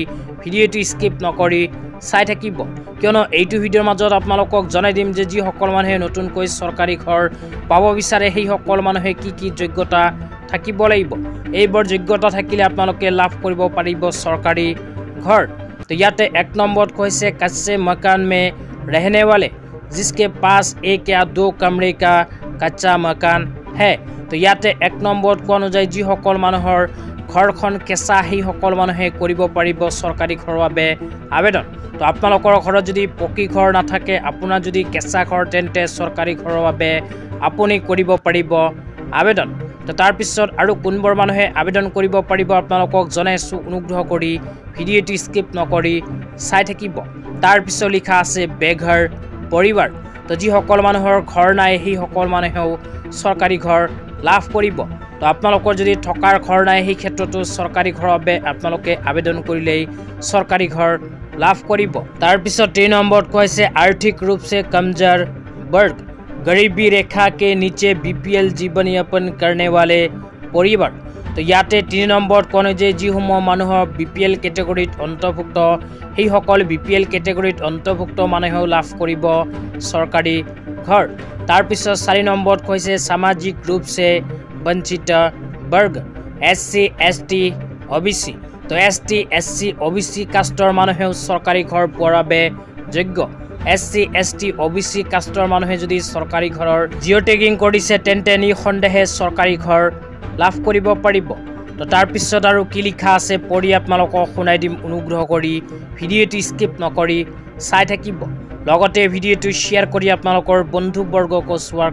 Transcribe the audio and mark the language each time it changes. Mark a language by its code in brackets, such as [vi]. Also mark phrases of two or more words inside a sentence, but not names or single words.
[as] ভিডিঅ'টো স্কিপ নকৰি চাই থাকিব কিয়নো এইটো ভিডিঅ'ৰ মাজত আপোনালোকক জনাই দিম যে যিসকল মানুহে নতুনকৈ চৰকাৰী ঘৰ পাব বিচাৰে সেই সকল মানুহে কি যোগ্যতা থাকিব লাগিব এইবোৰ যোগ্যতা থাকিলে আপোনালোকে লাভ কৰিব পাৰিব চৰকাৰী ঘৰ তো ইয়াতে এক নম্বৰত কৈছে [hi] कच्चे मकान में रहने वाले जिसके पास एक या दो कमरे का कच्चा मकान है तो [as] ইয়াতে এক নম্বৰত কোৱা অনুযায়ী যিসকল মানুহৰ ঘৰখন কেঁচা সেই সকল মানুহে কৰিব পাৰিব চৰকাৰী ঘৰৰ বাবে আবেদন তো আপোনালোকৰ ঘৰত যদি পকী ঘৰ নাথাকে আপোনাৰ যদি কেঁচা ঘৰ তেন্তে চৰকাৰী ঘৰৰ বাবে আপুনি কৰিব পাৰিব আবেদন তো তাৰ পিছত আৰু কোনবোৰ মানুহে আবেদন কৰিব পাৰিব আপোনালোকক জনাইছো অনুগ্ৰহ কৰি ভিডিঅ'টো স্কিপ নকৰি চাই থাকিব তাৰ পিছত লিখা আছে বেঘৰ পৰিবাৰ তো যিসকল মানুহৰ ঘৰ নাই সেই সকল মানুহেও চৰকাৰী ঘৰ লাভ কৰিব তো আপোনালোকৰ যদি থকাৰ ঘৰ নাই সেই ক্ষেত্ৰতো চৰকাৰী ঘৰৰ বাবে আপোনালোকে আবেদন কৰিলেই চৰকাৰী ঘৰ লাভ কৰিব তাৰ পিছত 3 নম্বৰত কৈছে [hi] आर्थिक रूप से कमजोर वर्ग गरीबी रेखा के नीचे बीपीएल जीवन यापन करने वाले परिवार तो [as] ইয়াতে 3 নম্বৰত কোনে যে যিসমূহ মানুহৰ বিপিএল ক্যাটেগৰীত অন্তৰ্ভুক্ত সেই সকল বিপিএল ক্যাটেগৰীত অন্তৰ্ভুক্ত মানুহেও লাভ কৰিব চৰকাৰী ঘৰ তাৰ পিছত 4 নম্বৰত কৈছে সামাজিক [hi] रूप से वंचित वर्ग एससी एसटी ओबीसी तो एसटी एससी [en] OBC caste [as] মানুহেও চৰকাৰী ঘৰ পোৱাৰ বাবে যোগ্য [en] SC ST OBC caste [as] মানুহে যদি চৰকাৰী ঘৰৰ জিঅ' টেগিং কৰিছে তেন্তে নিঃসন্দেহে চৰকাৰী ঘৰ লাভ কৰিব পাৰিব তো তাৰ পিছত আৰু কি লিখা আছে পঢ়ি আপোনালোকক শুনাই দিম অনুগ্ৰহ কৰি ভিডিঅ'টো স্কিপ নকৰি চাই থাকিব লগতে ভিডিঅ'টো শেয়াৰ কৰি আপোনালোকৰ বন্ধুবৰ্গক চোৱাৰ